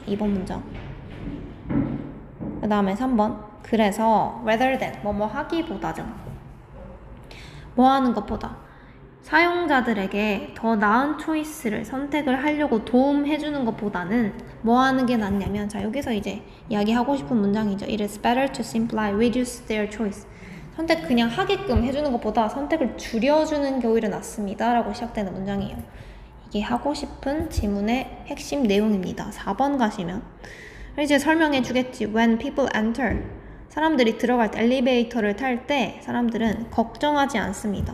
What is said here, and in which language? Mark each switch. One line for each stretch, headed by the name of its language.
Korean: 2번 문장. 그 다음에 3번. 그래서
English: rather than,
Korean: 뭐뭐 하기보다죠. 뭐 하는 것보다 사용자들에게 더 나은 초이스를 선택을 하려고 도움해주는 것보다는 뭐 하는 게 낫냐면, 자, 여기서 이제 이야기하고 싶은 문장이죠.
English: It is better to simply reduce their choice.
Korean: 선택 그냥 하게끔 해주는 것보다 선택을 줄여주는 게 오히려 낫습니다 라고 시작되는 문장이에요. 이게 하고 싶은 지문의 핵심 내용입니다. 4번 가시면 이제 설명해 주겠지.
English: When people enter,
Korean: 사람들이 들어갈 때, 엘리베이터를 탈 때 사람들은 걱정하지 않습니다.